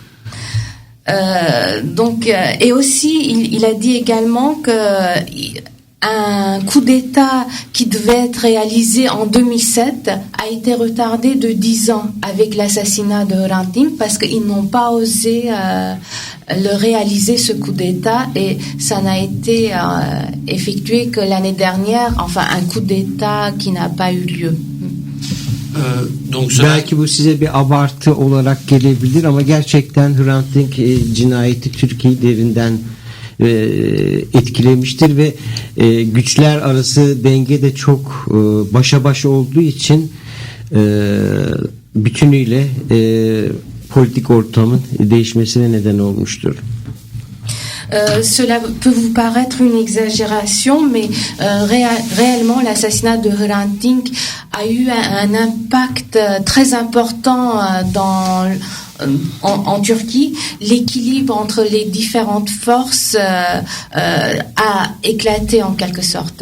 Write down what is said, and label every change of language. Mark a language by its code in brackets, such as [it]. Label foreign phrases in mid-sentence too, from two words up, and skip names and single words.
[fr] Et aussi, il a dit également que un coup d'État qui devait être réalisé en 2007 a été retardé de 10 ans avec l'assassinat de Hrant Dink parce qu'ils n'ont pas osé le réaliser, ce coup d'État, et ça n'a été effectué que l'année dernière, enfin un coup d'État qui n'a pas eu lieu. [tr] Belki bu size bir abartı olarak gelebilir ama gerçekten Hrant Dink cinayeti Türkiye'yi derinden etkilemiştir ve güçler arası denge de çok başa baş olduğu için bütünüyle politik ortamın değişmesine neden olmuştur. [fr] Cela peut vous paraître une exagération, mais réellement l'assassinat de Hrant Dink a eu un impact très important en Turquie. L'équilibre entre les différentes forces a éclaté en quelque sorte.